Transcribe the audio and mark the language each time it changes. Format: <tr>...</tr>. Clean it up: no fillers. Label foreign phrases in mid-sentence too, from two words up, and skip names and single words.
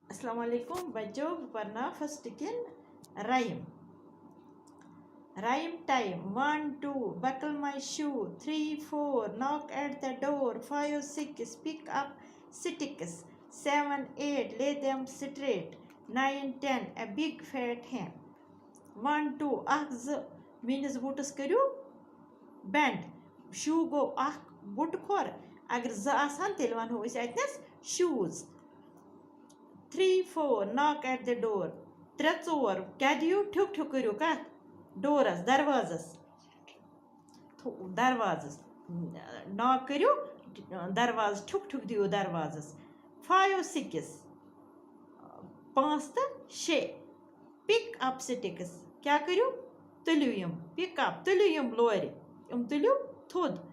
<ur>السلام علیکم بچوں، پڑھنا</ur> <en>first kin rhyme time 1 2 buckle my shoe 3 4 knock at the door 5 6 pick up sticks 7 8 lay them straight 9 10 a big fat hen</en> <ks>1 2 اکھ زٕ میٲنِس بوٗٹس کٔرِو</ks> <en>bend shoe</en> <ks>گوٚو اکھ بُٹہٕ کھۄر اگر زٕ آسہن تیٚلہِ وَنہو أسۍ اَتنَس شوٗز 3 4</ks> <en>knock at the door</en> <ks>3 4 کیٛاہ دِیِو ٹھُک ٹھُک کٔرِو کَتھ ڈورَس دروازَس ناک کٔرِو دروازٕ ٹھُک ٹھُک دِیِو دروازَس 5 6 5 تہٕ 6</ks> <en>pick up sticks</en> <ks>کیٛاہ کٔرِو تُلِو یِم</ks> <en>pick up</en> <ks>تُلِو یِم لورِ یِم تُلِو تھوٚد</ks>